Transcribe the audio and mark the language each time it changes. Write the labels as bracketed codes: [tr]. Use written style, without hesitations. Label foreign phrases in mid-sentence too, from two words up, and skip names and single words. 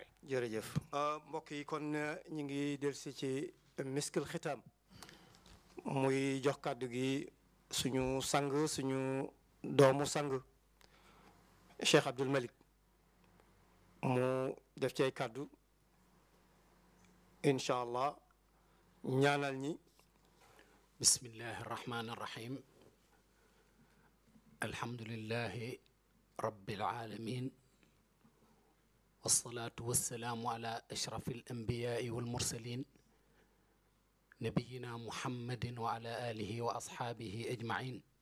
[wo] jërëjëf mbokk yi kon ñu ngi dellusi ci miskil xitaam muy jox kàddu gi suñu sang suñu doomu sang Cheikh Abdoul Malick mu def ci ay kàddu [ar] إن شاء الله [wo] ñaanal ñi. [ar] بسم الله الرحمن الرحيم الحمد لله رب العالمين الصلاة والسلام على أشرف الأنبياء والمرسلين نبينا محمد وعلى آله وأصحابه أجمعين.